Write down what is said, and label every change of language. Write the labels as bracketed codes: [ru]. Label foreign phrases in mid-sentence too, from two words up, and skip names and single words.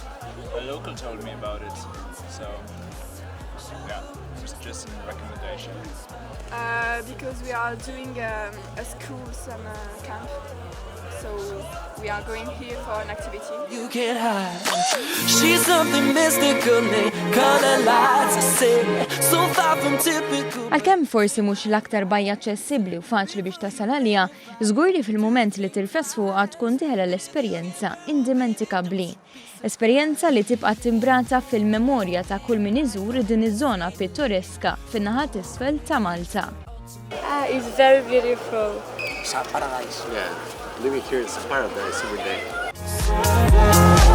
[en] A local told me about it, so yeah, it was just a recommendation. Because we are doing a school summer camp, so we are going here for an activity. You can't hide. She's something mystical, color lights I say, so far from typical. [mt] Għalkemm forsi mhux l-aktar bajja aċċessibbli u faċli biex tasal għaliha, żgur li fil-mument li tirfes fuqha tkun tieħla l-esperjenza indimenticabbli. Esperjenza li tibqa' timbrata fil-memorja ta' kull min iżur din iż-żona pittoreska fin-naħa t'isfel ta' Malta. [en] It's very beautiful. It's a paradise. Yeah, living here is a paradise every day.